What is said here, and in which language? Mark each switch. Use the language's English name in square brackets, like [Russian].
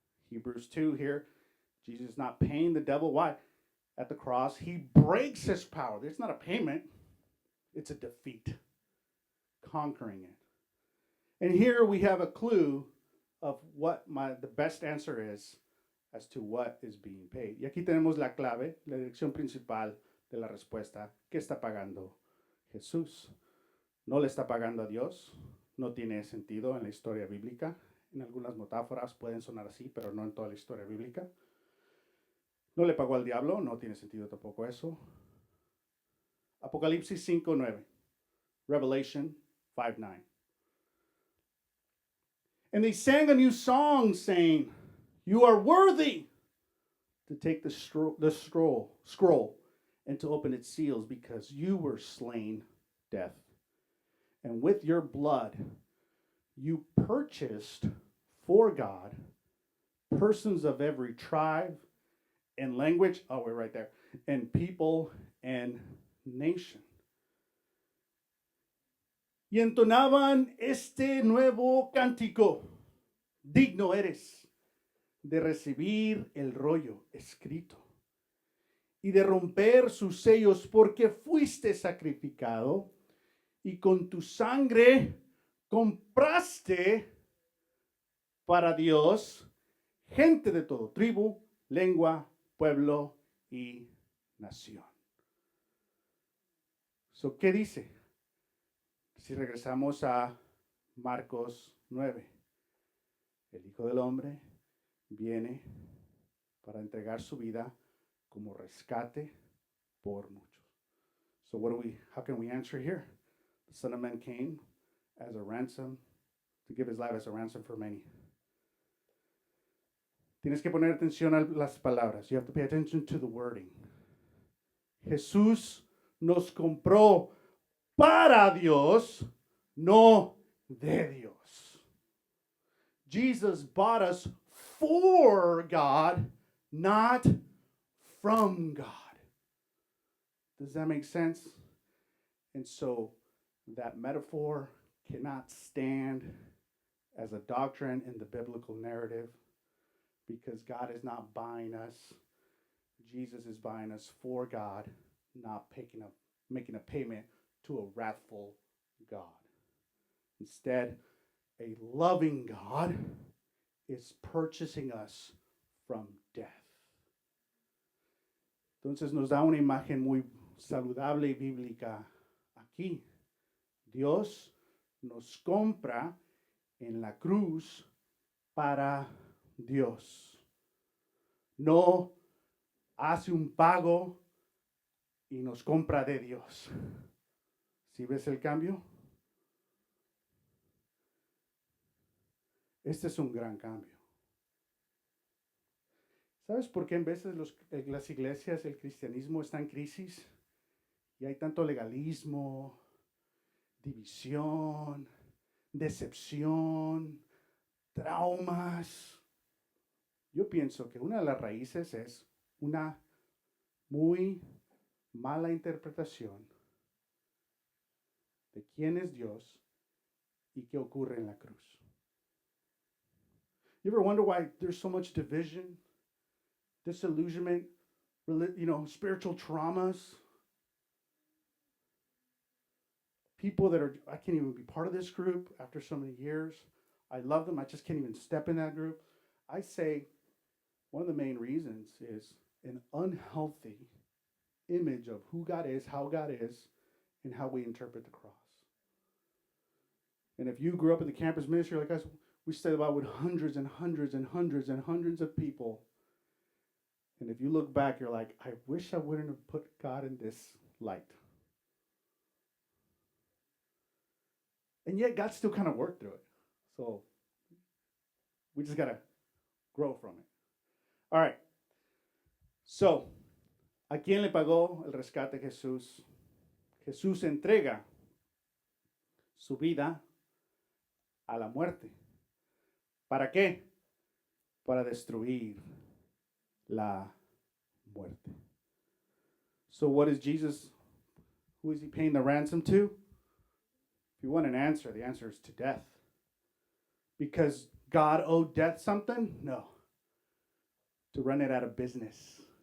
[English] Hebrews 2 here, Jesus is not paying the devil. Why? At the cross, he breaks his power. It's not a payment, it's a defeat, conquering it. And here we have a clue of what the best answer is as to what is being paid. [Spanish] Y aquí tenemos la clave, la dirección principal de la respuesta. ¿Qué está pagando Jesús? No le está pagando a Dios. No tiene sentido en la historia bíblica. En algunas metáforas pueden sonar así, pero no en toda la historia bíblica. No le pagó al diablo. No tiene sentido tampoco eso. Apocalipsis 5:9. Revelation 5:9. [English] And they sang a new song saying, you are worthy to take the scroll and to open its seals, because you were slain, death. And with your blood, you purchased for God persons of every tribe and language, oh, we're right there, and people and nation. [Spanish] Y entonaban este nuevo cántico: digno eres de recibir el rollo escrito y de romper sus sellos, porque fuiste sacrificado y con tu sangre compraste para Dios gente de todo tribu, lengua, pueblo y nación. So, ¿qué dice? Si regresamos a Marcos 9, el Hijo del Hombre viene para entregar su vida como rescate por muchos. [English] So how can we answer here? The Son of Man came as a ransom, to give his life as a ransom for many. [Spanish] Tienes que poner atención a las palabras. [English] You have to pay attention to the wording. [Spanish] Jesús nos compró para Dios, no de Dios. [English] Jesus bought us for God, not from God. Does that make sense? And so that metaphor cannot stand as a doctrine in the biblical narrative, because God is not buying us. Jesus is buying us for God, not making a payment to a wrathful God. Instead, a loving God is purchasing us from death. [Spanish] Entonces nos da una imagen muy saludable y bíblica aquí. Dios nos compra en la cruz para Dios. No hace un pago y nos compra de Dios. ¿Sí ves el cambio? Este es un gran cambio. ¿Sabes por qué en veces las iglesias, el cristianismo está en crisis? Y hay tanto legalismo, división, decepción, traumas. Yo pienso que una de las raíces es una muy mala interpretación de quién es Dios y qué ocurre en la cruz. [English] You ever wonder why there's so much division, disillusionment, spiritual traumas? People that I can't even be part of this group after so many years. I love them. I just can't even step in that group. I say, One of the main reasons is an unhealthy image of who God is, how God is, and how we interpret the cross. And if you grew up in the campus ministry like us, we studied about with hundreds and hundreds and hundreds and hundreds of people. And if you look back, you're like, I wish I wouldn't have put God in this light. And yet God still kind of worked through it. So we just got to grow from it. All right. [Spanish] So, ¿a quién le pagó el rescate Jesús? Jesús entrega su vida a la muerte. ¿Para qué? Para destruir la muerte. [English] So what is Jesus, who is he paying the ransom to? If you want an answer, the answer is to death. Because God owed death something? No. To run it out of business.